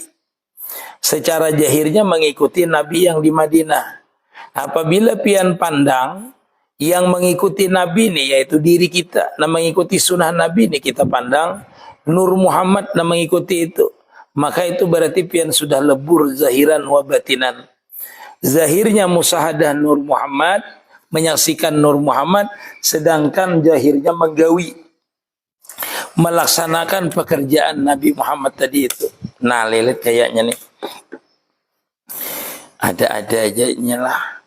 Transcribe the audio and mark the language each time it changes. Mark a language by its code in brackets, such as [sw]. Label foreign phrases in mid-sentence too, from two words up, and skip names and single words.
[id] Secara zahirnya mengikuti Nabi yang di Madinah. Apabila pian pandang yang mengikuti Nabi ini yaitu diri kita, nah mengikuti sunnah Nabi ini kita pandang Nur Muhammad nah mengikuti itu. Maka itu berarti pian sudah lebur [ar] ظاهرا وباطنا. [id] Zahirnya musahadah Nur Muhammad, menyaksikan Nur Muhammad, sedangkan zahirnya menggawi, melaksanakan pekerjaan Nabi Muhammad tadi itu. Nah, lihat kayaknya nih. Ada-ada aja lah.